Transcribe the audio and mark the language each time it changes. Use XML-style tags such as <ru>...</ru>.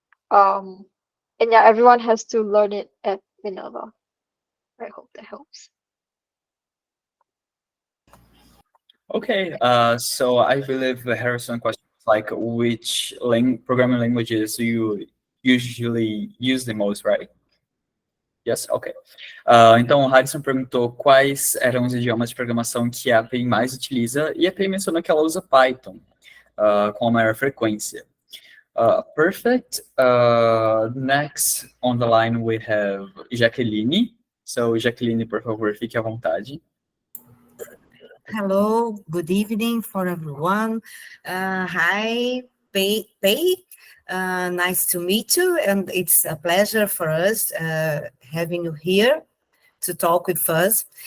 <en>Um, and yeah, everyone has to learn it at Minerva. I hope that helps. Okay, so I believe the Harrison question is like which programming languages do you usually use the most, right? Yes, ok.</en> <pt>Então, o Harrison perguntou quais eram os idiomas de programação que a API mais utiliza, e a API mencionou que ela usa Python com a maior frequência.</pt> <en>Perfect. Next on the line we have Jaqueline.</en> <pt>So, Jaqueline, por favor, fique à vontade.</pt> <en>Hello, good evening for everyone. Hi, Pei. Nice to meet you, and it's a pleasure for us having you here to talk with us.</en>